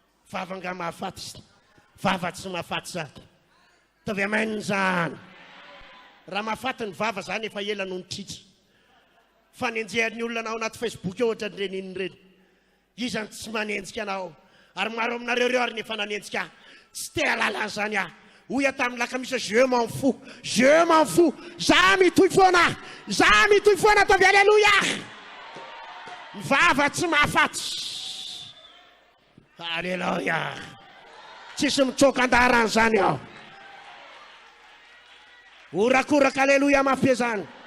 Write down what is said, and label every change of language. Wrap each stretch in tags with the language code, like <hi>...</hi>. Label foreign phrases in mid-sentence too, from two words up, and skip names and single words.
<mg>Vava nga mahafaty. Vava tsy mahafaty sady. Tavy amen zany. Raha mahafaty ny vava zany, efa ela no nitritra. Fa nenjehan'ny olona na ao anaty Facebook eo, ohatra an'ireny inona ireny. Iza ny tsy manenjika anao? Ary maro aminareo reo ary nefa nanenjika. Tsy te hahalala an'izany aho. Hoy aho tamin'ny lakamisa,</mg> <fr>"Je m'en fous. Je m'en fous.</fr> <mg>Za mitohy foana. Za mitohy foana, ataovy aleloia." Mivava tsy mahafaty. Aleluia. Tsisy mitsoka andaharan'izany aho. Orakoraka aleloia mafy be izany.</mg>